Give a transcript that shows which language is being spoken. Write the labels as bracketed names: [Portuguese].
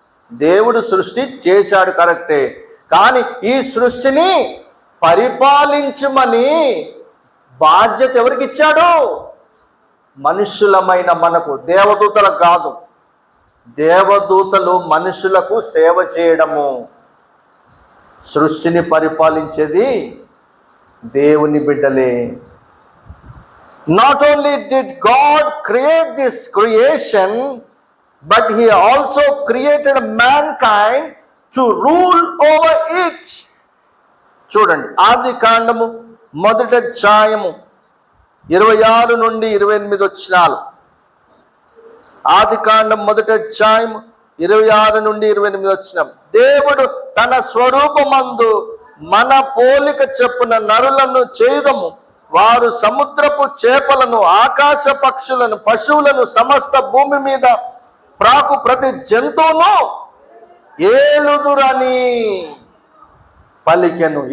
[Telugu] దేవుడు సృష్టి చేశాడు కరెక్టే, కానీ ఈ సృష్టిని పరిపాలించమని బాధ్యత ఎవరికి ఇచ్చాడు? మనుషులమైన మనకు, దేవదూతలకు కాదు. దేవదూతలు మనుషులకు సేవ చేయడము, సృష్టిని పరిపాలించేది దేవుని బిడ్డలే. [English] Not only did God create this creation, but He also created mankind to rule over it. [Telugu] చూడండి, ఆది కాండము 1వ అధ్యాయము 26 నుండి 28 వచనాలు. ఆది కాండం 1వ అధ్యాయం 26 నుండి 28 వచనం. దేవుడు తన స్వరూపమందు మన పోలిక చొప్పున నరులను చేయుదము, వారు సముద్రపు చేపలను, ఆకాశ పక్షులను, పశువులను, సమస్త భూమి మీద ప్రాకు ప్రతి జంతువును ఏలుదురని పలికెను.